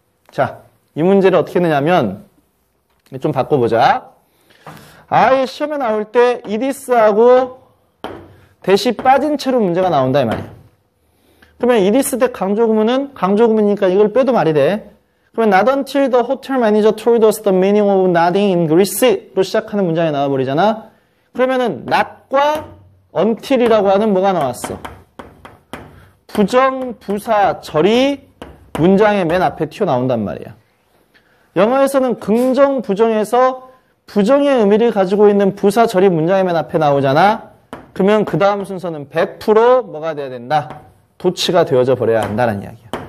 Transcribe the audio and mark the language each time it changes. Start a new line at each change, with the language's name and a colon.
Korean: 자, 이 문제를 어떻게 내냐면 좀 바꿔보자. 아예 시험에 나올 때 it is하고 대시 빠진 채로 문제가 나온다 이 말이야. 그러면 it is 때 강조구문은 강조구문이니까 이걸 빼도 말이 돼.
English: 그러면 not until the hotel manager told us the meaning of nothing in Greece
Korean: 로 시작하는 문장이 나와버리잖아. 그러면은
English: not과
Korean: until이라고 하는 뭐가 나왔어? 부정부사절이 문장의 맨 앞에 튀어나온단 말이야. 영어에서는 긍정, 부정에서 부정의 의미를 가지고 있는 부사절이 문장의 맨 앞에 나오잖아. 그러면 그 다음 순서는 100% 뭐가 돼야 된다? 도치가 되어져 버려야 한다는 이야기야.